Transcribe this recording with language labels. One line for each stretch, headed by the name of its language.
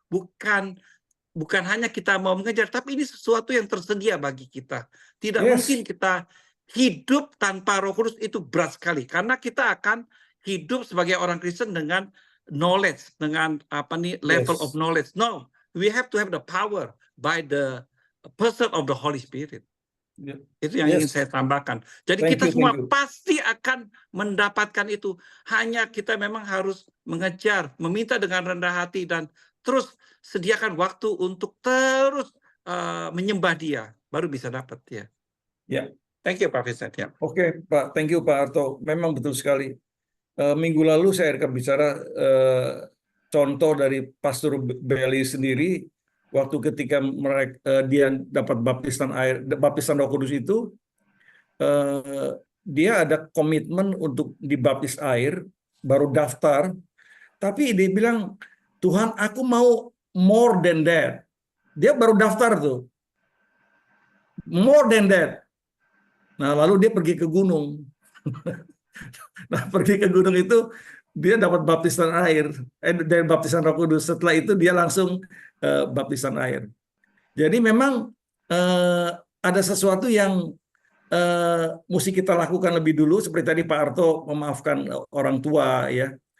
Indonesian: Bukan hanya kita mau mengejar, tapi ini sesuatu yang tersedia bagi kita. Tidak mungkin kita hidup tanpa Roh Kudus, itu berat sekali. Karena kita akan hidup sebagai orang Kristen dengan knowledge, dengan
English: level of knowledge. No, we have to have the power by the person of the Holy Spirit.
Indonesian: Itu yang ingin saya tambahkan. Jadi kita semua pasti akan mendapatkan itu. Hanya kita memang harus mengejar, meminta dengan rendah hati, dan terus sediakan waktu untuk terus menyembah Dia, baru bisa dapat ya.
English: Thank you Pak Vincent.
Indonesian: Oke, Pak,
English: thank you
Indonesian: Pak Arto. Memang betul sekali. Minggu lalu saya akan bicara contoh dari Pastor Bailey sendiri waktu ketika dia dapat baptisan Roh Kudus itu, dia ada komitmen untuk dibaptis air, baru daftar, tapi dia bilang, Tuhan aku mau
English: more than that.
Indonesian: Dia baru daftar tuh,
English: more than that.
Indonesian: Nah lalu dia pergi ke gunung. Nah, pergi ke gunung itu dia dapat baptisan air, dari baptisan Roh Kudus. Setelah itu dia langsung baptisan air. Jadi memang ada sesuatu yang mesti kita lakukan lebih dulu, seperti tadi Pak Arto memaafkan orang tua ya.